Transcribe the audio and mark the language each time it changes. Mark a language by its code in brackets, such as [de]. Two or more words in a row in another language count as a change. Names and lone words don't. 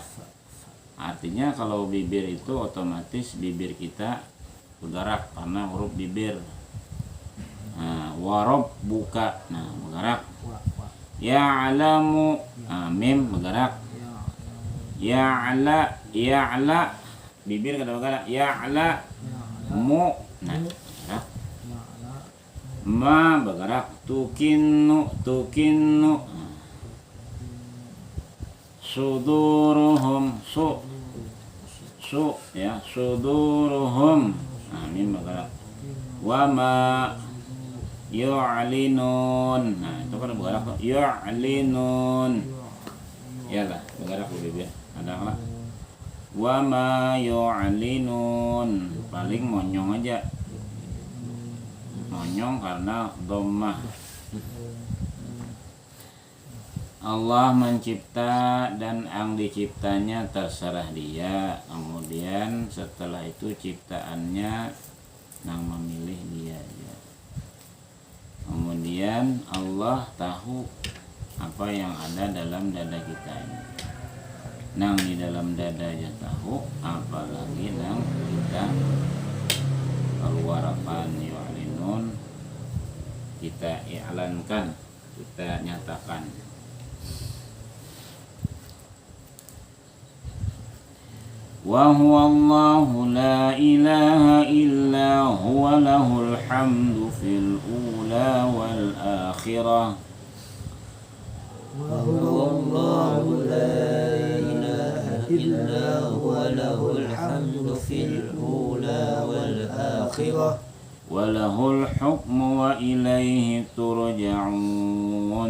[id] Artinya kalau bibir itu otomatis bibir kita bergerak karena huruf bibir. Nah, warob buka, nah bergerak. Ya'lamu, nah, mim bergerak. Ya'la, bibir kada bergerak. Ya'la, mu, nah bergerak. ma bergerak, [ar] تكن صدورهم [id] ya, suduruhum, nah ini bergerak, [ar] وما يعلنون, [id] nah itu kan bergerak tuh, yu'linun ya lah, bergerak lebih biar ada lah, [ar] وما يعلنون, [id] paling monyong aja, monyong karena dhammah. Allah mencipta dan yang diciptanya terserah dia. Kemudian setelah itu ciptaannya yang memilih dia ya. Kemudian Allah tahu apa yang ada dalam dada kita ini. Nang di dalam dadanya tahu, apalagi nang kita keluarkan yu'linun, kita i'lankan, kita nyatakan. [ar] وهو الله لا إله إلا هو له الحمد في الأولى والآخرة. وهو الله لا إله إلا هو له الحمد في الأولى والآخرة وله الحكم وإليه ترجعون.